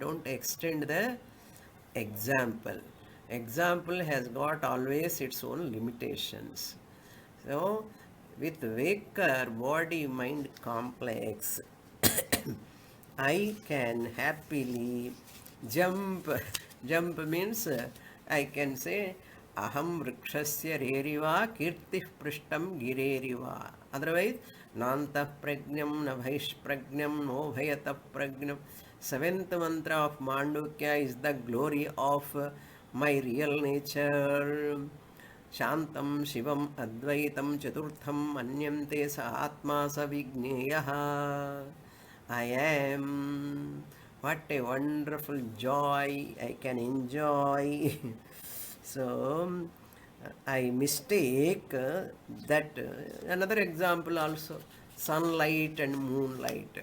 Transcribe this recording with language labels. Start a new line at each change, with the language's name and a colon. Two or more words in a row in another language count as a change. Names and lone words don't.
English: Don't extend the example. Example has got always its own limitations. So, with waker body mind complex, I can happily jump. Jump means I can say
Sanskrit: अहं वृक्षस्य रेरिवा कीर्तिः पृष्ठं गिरेरिव. Otherwise, नान्तः प्रज्ञं न बहिष् प्रज्ञं नो भयतः प्रज्ञं.
English: Seventh mantra of Mandukya is the glory of my real nature.
Sanskrit: शान्तं शिवम् अद्वैतं चतुर्थं मन्यन्ते स आत्मा स विज्ञेयः.
English: I am. What a wonderful joy I can enjoy. So, I mistake that. Another example also, sunlight and moonlight.